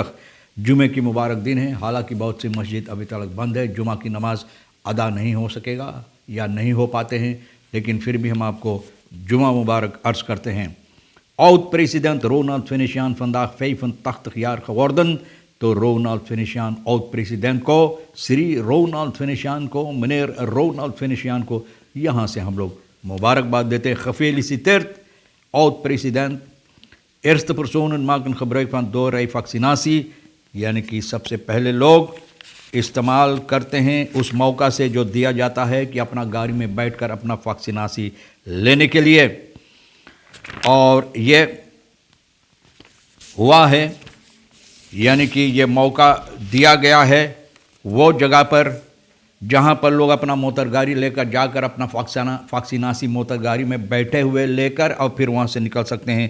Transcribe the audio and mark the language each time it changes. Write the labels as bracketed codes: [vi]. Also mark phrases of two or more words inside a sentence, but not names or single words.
[hns] जुमे की मुबारक दिन है। हालांकि बहुत सी मस्जिद अभी तक बंद है, जुमा की नमाज अदा नहीं हो सकेगा या नहीं हो पाते हैं, लेकिन फिर भी हम आपको जुमा मुबारक अर्ज करते हैं। [nl] Oud-president Ronald Venetiaan vandaag 85 jaar geworden. [hns] तो रोनाल्ड फेनिशियान oud-president को, श्री रोनाल्ड फेनिशियान को, meneer रोनाल्ड फेनिशियान को यहाँ से हम लोग मुबारकबाद देते हैं। [nl] Gefeliciteerd, oud-president. Eerste personen maken gebruik van doorrijvaccinatie, [hns] यानी कि सबसे पहले लोग इस्तेमाल करते हैं उस मौका से जो दिया जाता है कि अपना गाड़ी में बैठकर अपना वैक्सीनासी लेने के लिए। और ये हुआ है, यानी कि ये मौका दिया गया है वो जगह पर जहाँ पर लोग अपना मोटर गाड़ी लेकर जाकर अपना वैक्सीनासी मोटर गाड़ी में बैठे हुए लेकर और फिर वहाँ से निकल सकते हैं।